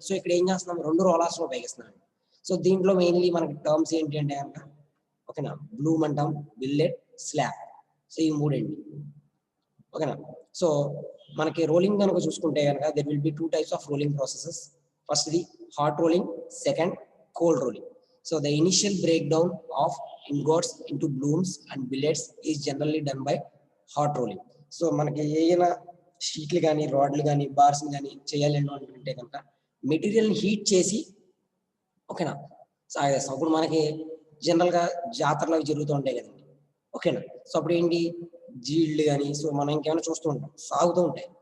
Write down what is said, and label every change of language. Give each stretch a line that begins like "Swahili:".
Telugu: So ఇక్కడ ఏం చేస్తున్నాం, రెండు రోలర్స్ లో ఉపయోగిస్తున్నాం. సో దీంట్లో మెయిన్లీ మనకి టర్మ్స్ ఏంటి అంటే కనుక ఓకేనా, బ్లూమ్ అంటాం, బిల్లెట్, స్లాబ్. సో ఈ మూడండి. ఓకేనా. సో మనకి రోలింగ్ కనుక చూసుకుంటే కనుక
English: There will be two types of rolling processes. First the hot rolling, second cold rolling. So the initial breakdown of ingots into blooms and billets is generally done by hot rolling.
Telugu: So మనకి ఏదైనా షీట్లు కానీ రాడ్లు కానీ bars కానీ చేయాలి అనుకుంటే కనుక మెటీరియల్ని హీట్ చేసి ఓకేనా సాగేస్తాం. అప్పుడు మనకి జనరల్గా జాతరలు అవి జరుగుతూ ఉంటాయి కదండి. ఓకేనా. సో అప్పుడు ఏంటి, జీళ్ళు కానీ సో మనం ఇంకేమైనా చూస్తూ ఉంటాం, సాగుతూ ఉంటాయి.